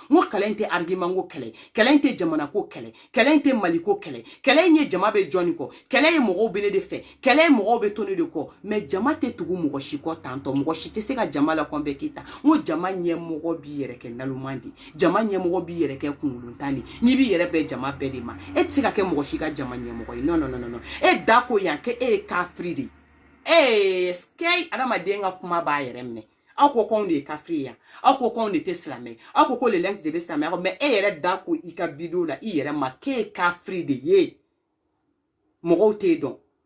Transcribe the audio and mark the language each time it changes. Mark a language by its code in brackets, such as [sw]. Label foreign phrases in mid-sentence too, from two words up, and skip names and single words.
[bm] ko kɛlɛ in tɛ argument ko kɛlɛ kɛlɛ in tɛ jamana ko kɛlɛ kɛlɛ in tɛ mali ko kɛlɛ kɛlɛ in ye jama bɛ jɔnni kɔ kɛlɛ ye mɔgɔw bɛ ne de fɛ kɛlɛ ye mɔgɔw bɛ to ne de kɔ mais jama tɛ tugu mɔgɔ si kɔ tantɔ mɔgɔ si tɛ se ka jama la convaincre ta n ko jama ɲɛmɔgɔ b'i yɛrɛ kɛ naloman de jama ɲɛmɔgɔ b'i yɛrɛ kɛ kunkolontan de n'i b'i yɛrɛ bɛn jama bɛɛ de ma e tɛ se ka kɛ mɔgɔ si ka jama ɲɛmɔgɔ ye [fr] non non non non [bm] e da ko yan k'e ye kafiri de skei adamaden ka kuma b'a yɛrɛ minɛ aw ko k'anw de ye kafiri yan aw ko k'anw de tɛ silamɛ aw ko [fr] le lynx [bm] de bɛ silamɛ mais e yɛrɛ da ko i ka video la i yɛrɛ ma k'e ye kafiri de ye mɔgɔw t'e dɔn